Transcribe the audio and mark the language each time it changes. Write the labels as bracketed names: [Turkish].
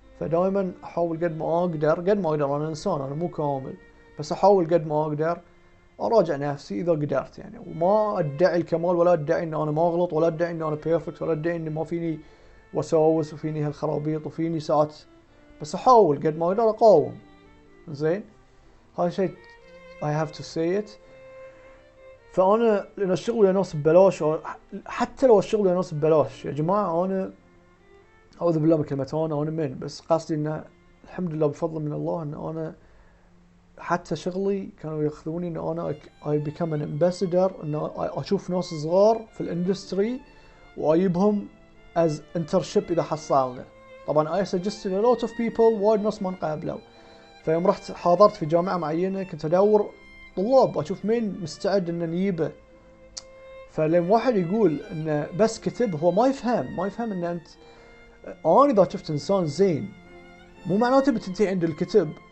[Arabic] فدائما احاول قد ما اقدر انا انسان انا مو كامل بس احاول قد ما اقدر اراجع نفسي اذا قدرت يعني. وما ادعي الكمال ولا ادعي ان انا ما اغلط ولا ادعي ان انا بيرفكت ولا ادعي ان ما فيني وساوس وفيني هالخرابيط وفيني ساعات بس احاول قد ما اقدر اقاوم زين. هاي شيء [English] I have to say it. [Arabic] فانا لان الشغل ويا ناس ببلاش حتى لو الشغل ويا ناس ببلاش يا جماعه انا اعوذ بالله من كلمه انا من بس قصدي انه الحمد لله بفضل من الله ان انا حتى شغلي كانوا ياخذوني ان انا [English] I become an ambassador [Arabic] ان اشوف ناس صغار في الاندستري واجيبهم [English] as internship [Arabic] اذا حصلنا. طبعا [English] I suggested a lot of people [Arabic] وايد ناس ما انقابلوا. فيوم رحت حاضرت في جامعه معينه كنت ادور طلاب اشوف مين مستعد ان نجيبه. فلما واحد يقول انه بس كتب هو ما يفهم ان انت انا اذا شفت انسان زين مو معناته بتنتهي عند الكتب.